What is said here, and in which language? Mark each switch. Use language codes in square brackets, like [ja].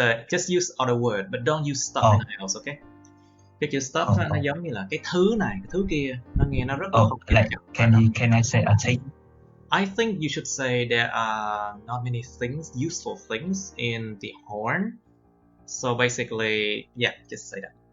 [en] Just use other word, but don't use stuff in IELTS, okay? [vi] Cái chữ stuff nó giống như là cái thứ này, cái thứ kia, nó nghe nó rất là không [en] like can I say a thing? I think you should say there are not many things, useful things in the horn. So basically, yeah, just say that.